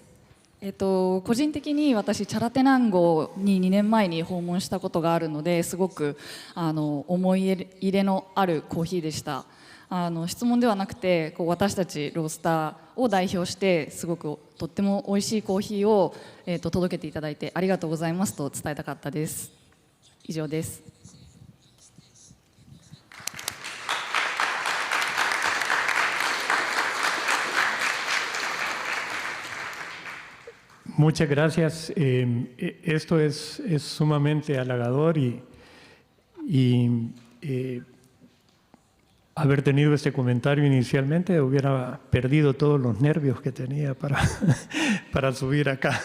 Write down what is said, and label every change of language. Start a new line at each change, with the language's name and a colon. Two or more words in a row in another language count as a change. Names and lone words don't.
Japanese: 個人的に私チャラテナンゴに2年前に訪問したことがあるので、すごく思い入れのあるコーヒーでした。質問ではなくて、私たちロースターを代表してすごくとっても美味しいコーヒーを届けていただいてありがとうございますと伝えたかったです。以上です。
Spanish: Muchas gracias. Esto es sumamente halagador y haber tenido este comentario inicialmente hubiera perdido todos los nervios que tenía para subir acá.